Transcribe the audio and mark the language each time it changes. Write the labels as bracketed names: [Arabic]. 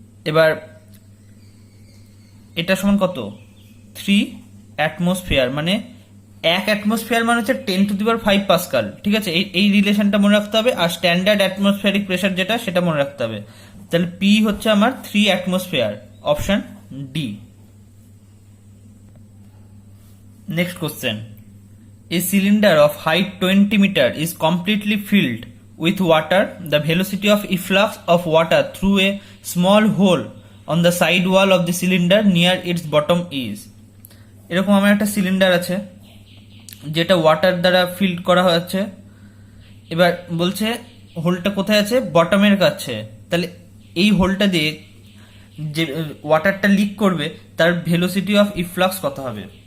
[Bangla] এবার এটা সমান কত, 3 অ্যাটমসফিয়ার, মানে 1 অ্যাটমসফিয়ার মানে হচ্ছে 10⁵ পাস্কাল। ঠিক আছে, এই রিলেশনটা মনে রাখতে হবে, আর স্ট্যান্ডার্ড অ্যাটমসফিয়ারিক প্রেশার যেটা সেটা মনে রাখতে হবে। তাহলে পি হচ্ছে আমার 3 atmosphere, option D. [English] Next question, a cylinder of height 20 meter is completely filled with water. The velocity of efflux of water through a small hole on the side wall of the cylinder near its bottom is. [Bangla] এরকম আমার একটা cylinder আছে যেটা water দ্বারা field করা হয়েছে। এবার বলছে হোলটা কোথায় আছে, বটমের কাছে। তাহলে এই হোলটা দিয়ে যে ওয়াটারটা লিক করবে তার ভেলোসিটি অফ ইফ্লাক্স কত হবে।